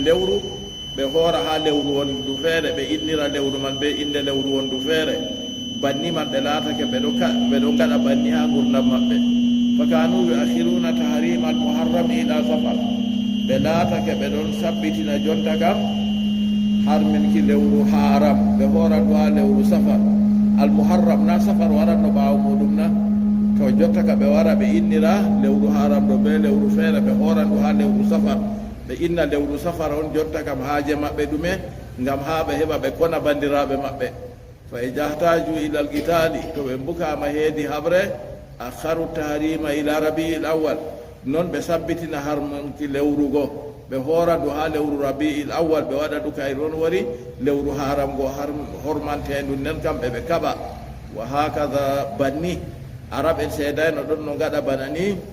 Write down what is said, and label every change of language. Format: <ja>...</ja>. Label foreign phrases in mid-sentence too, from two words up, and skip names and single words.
<ff>lewru ɓe hoora ha lewru wondu feere ɓe innira lewru man ɓe inde lewru wondu feere banni man ɓe laatake ɓe ɗo gaɗa banni ha gurdam maɓɓe</ff> <ar>فكانوا يؤخرون تحريم المحرم إلى صفر</ar> <ff>ɓe laatake ɓe ɗon sabbitina jonta kam harminki lewru haram ɓe horandu ha lewru safar al muharram na safar waranno ɓaawo muɗum na to jotta ka ɓe wara ɓe innira lewru haram ɗo ɓe lewru feere ɓe horandu ha lewru safar ɓe inna lewru safar on jotta kam haaje maɓɓe ɗume ngam ha ɓe heɓa ɓe kona bandiraɓe maɓɓe fa e jahtaju</ff> <ar>إلى القتال</ar> <ff>to ɓe mbukama heedi haɓre</ff> <ar>أخروا تحريم إلى ربيع الأول</ar> <ff>non ɓe sabbitina harmunki lewrugo ɓe horandu ha lewru rabi'il awwal ɓe waɗa ɗu kay ɗon wari lewru haram go hormantendu nden kam ɓe kaɓa wa hakada banni arab en seedayno ɗon no gaɗa bana ni</ff>